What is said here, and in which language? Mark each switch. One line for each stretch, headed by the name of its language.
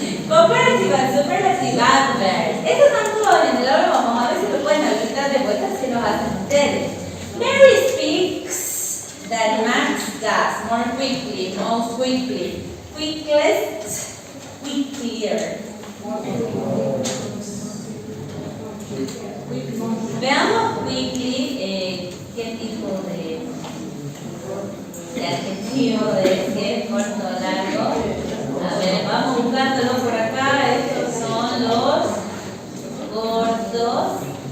English: Comparative and superlative adverbs.
Spanish: Estos están todos en el orden, vamos a ver si lo pueden habilitar de vuelta si los hacen ustedes.
English: Mary speaks that Max does more quickly, most quickly, quickest, quicker.
Spanish: Veamos quickly qué tipo de adjetivo es, que es corto o largo. A ver, vamos buscándolo por acá. Estos son los cortos.